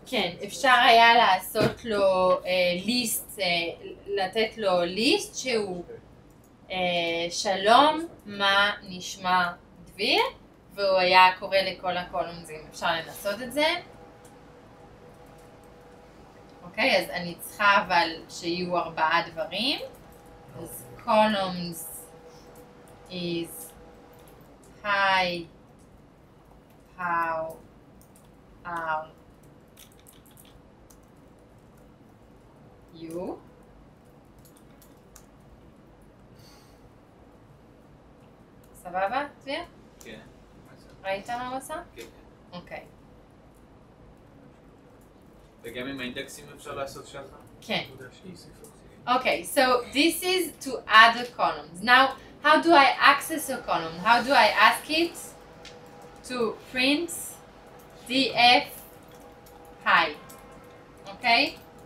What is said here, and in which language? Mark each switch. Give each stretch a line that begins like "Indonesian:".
Hebrew: כן, אפשר היה לעשות לו ליסט, לתת לו ליסט שהוא שלום, מה נשמע דביר, והוא היה קורא לכל הקולומזים. אפשר לנסות את זה. אוקיי, אז אני צריכה אבל שיהיו 4 דברים.
English: אז columns is hi, how are you?
Hebrew: סבבה, דביר? כן. ראית מה הוא עושה? כן. אוקיי. וגם עם האינדקסים אפשר לעשות שכה? כן.
English: Okay, so this is to add a column. Now, how do I access a column? How do I ask it to print df hi? Okay?